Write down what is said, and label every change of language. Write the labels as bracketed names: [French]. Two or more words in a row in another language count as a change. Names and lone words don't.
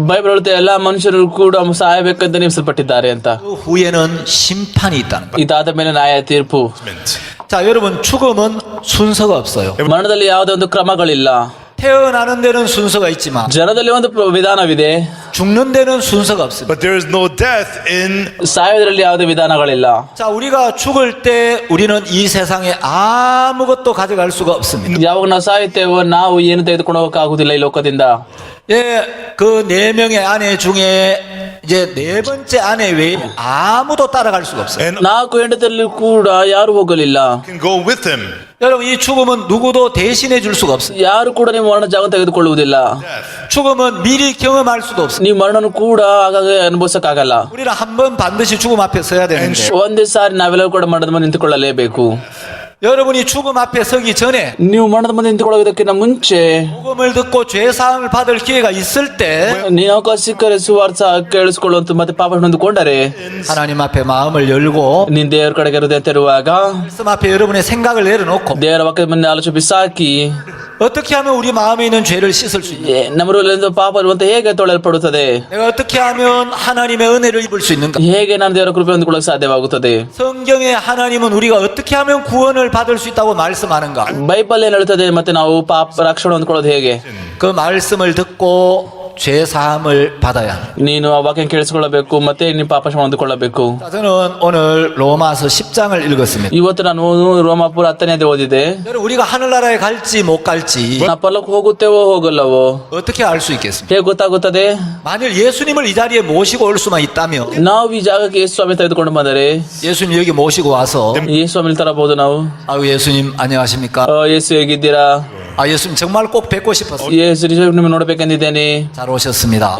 [Kannada] ಬೈಬಲ್ ಹೇಳುತ್ತೆ ಎಲ್ಲಾ ಮನುಷ್ಯರು ಕೂಡ ಸಾಯಬೇಕಂತ ನೇಮಿಸಲ್ಪಟ್ಟಿದ್ದಾರೆ ಅಂತ. [Korean] 그 후에는 심판이 있다는 거예요. [Kannada] ಇದಾದ ಮೇಲೆ ನ್ಯಾಯ ತೀರ್ಪು. [Korean] 자, 여러분 죽음은 순서가 없어요. [Kannada] ಮರಣದಲ್ಲಿ ಯಾವುದೇ ಒಂದು ಕ್ರಮಗಳಿಲ್ಲ. [Korean] 태어나는 데는 순서가 있지만 [Kannada] ಜನದಲ್ಲಿ ಒಂದು ವಿಧಾನವಿದೆ, [Korean] 죽는 데는 순서가 없습니다. [English] but there is no death in [Kannada] ಸಾಯೋದ್ರಲ್ಲಿ ಯಾವುದೇ ವಿಧಾನಗಳಿಲ್ಲ. [Korean] 자, 우리가 죽을 때 우리는 이 세상에 아무것도 가져갈 수가 없습니다. [Kannada] ಯಾವಾಗ ನಾವು ಸಾಯುತ್ತೇವೋ ನಾವು ಏನು ತೆಗೆದುಕೊಂಡು ಹೋಗಕ್ಕಾಗುದಿಲ್ಲ ಈ ಲೋಕದಿಂದ. [Korean] 예, 그 4명의 아내 중에 이제 4번째 아내 외에 아무도 따라갈 수가 없어요. [English] and [Kannada] 4 ಹೆಂಡತಿಯಲ್ಲಿ ಕೂಡ ಯಾರು ಹೋಗಲಿಲ್ಲ. [English] can go with him. [Korean] 여러분, 이 죽음은 누구도 대신해 줄 수가 없어요. [Kannada] ಯಾರು ಕೂಡ ನಿಮ್ಮ ಮರಣ ಜಾಗ ತೆಗೆದುಕೊಳ್ಳುವುದಿಲ್ಲ. [Korean] 죽음은 미리 경험할 수도 없어요. [Kannada] ನೀವು ಮರಣನು ಕೂಡ ಆಗಾಗ ಅನುಭವಿಸಕ್ಕಾಗಲ್ಲ. [Korean] 우리는 한 번 반드시 죽음 앞에 서야 되는데 [Kannada] ಒಂದೇ ಸಾರಿ ನಾವೆಲ್ಲರೂ ಕೂಡ ಮರಣದ ಮುಂದೆ ನಿಂತುಕೊಳ್ಳಲೇಬೇಕು. [Korean] 여러분이 죽음 앞에 서기 전에 [Kannada] ನೀವು ಮರಣದ ಮುಂದೆ ನಿಂತುಕೊಳ್ಳೋದಕ್ಕಿಂತ ಮುಂಚೆ [Korean] 복음을 듣고 죄 사함을 받을 기회가 있을 때 [Kannada] ನೀವು ಅವಕಾಶ ಸಿಕ್ಕರೆ ಸುವಾರ್ಥ ಕೇಳಿಸ್ಕೊಳ್ಳುವಂತ ಮತ್ತೆ ಪಾಪ ಹೊಂದಿಕೊಂಡರೆ [Korean] 하나님 앞에 마음을 열고 [Kannada] ನೀನ್ ದೇವರ ಕಡೆಗೆ ಹೃದಯ ತೆರುವಾಗ [Korean] 말씀 앞에 여러분의 생각을 내려놓고 [Kannada] ದೇವರ ವಾಕ್ಯದ ಮುಂದೆ ಆಲೋಚನೆ ಬಿಸಾಕಿ [Korean] 어떻게 하면 우리 마음에 있는 죄를 씻을 수 있냐, [Kannada] ನಮ್ಮ ಹೃದಯದಿಂದ ಪಾಪ ಇರುವಂತ ಹೇಗೆ ತೊಳೆಯಲ್ಪಡುತ್ತದೆ, [Korean] 내가 어떻게 하면 하나님의 은혜를 입을 수 있는가. [Kannada] ಹೇಗೆ ನಾನು ದೇವರ ಕೃಪೆ ಹೊಂದಿಕೊಳ್ಳಕ್ಕೆ ಸಾಧ್ಯವಾಗುತ್ತದೆ. [Korean] 성경의 하나님은 우리가 어떻게 하면 구원을 받을 수 있다고 말씀하는가. [Kannada] ಬೈಬಲ್ ಏನ್ ಹೇಳ್ತದೆ ಮತ್ತೆ ನಾವು ಪಾಪ ರಕ್ಷಣೆ ಹೊಂದ್ಕೊಳ್ಳೋದು ಹೇಗೆ? [Korean] 그 말씀을 듣고 죄 사함을 받아야 합니다. [Kannada] ನೀನು ಆ ವಾಕ್ಯ ಕೇಳಿಸಿಕೊಳ್ಳಬೇಕು ಮತ್ತೆ ನೀನು ಪಾಪ ಹೊಂದಿಕೊಳ್ಳಬೇಕು. [Korean] 자, 저는 오늘 로마서 10장을 읽었습니다. [Kannada] ಇವತ್ತು ನಾನು ರೋಮಾಪುರ 10ನೇ ಅಧ್ಯಾಯ ಓದಿದೆ. [Korean] 여러분, 우리가 하늘나라에 갈지 못 갈지 [Kannada] ನಾವು ಪರಲೋಕ ಹೋಗುತ್ತೇವೋ ಹೋಗಲ್ಲವೋ [Korean] 어떻게 알 수 있겠습니까? [Kannada] ಹೇಗೆ ಗೊತ್ತಾಗುತ್ತದೆ? [Korean] 만일 예수님을 이 자리에 모시고 올 수만 있다면 [Kannada] ನಾವು ಈ ಜಾಗಕ್ಕೆ ಯೇಸು ಸ್ವಾಮಿ ತೆಗೆದುಕೊಂಡು ಬಂದರೆ [Korean] 예수님 여기 모시고 와서 [Kannada] ಯೇಸು ಸ್ವಾಮಿ ತರಬಹುದು ನಾವು. [Korean] 아유 예수님 안녕하십니까? [Kannada] ಯೇಸು ಹೇಗಿದ್ದೀರಾ? [Korean] 아 예수님 정말 꼭 뵙고 싶었어요. [Kannada] ಯೇಸು ನಿಜವಾಗಿ ನಿಮ್ಮನ್ನು ನೋಡ್ಬೇಕಂದಿದ್ದೇನೆ. [Korean] 잘 오셨습니다.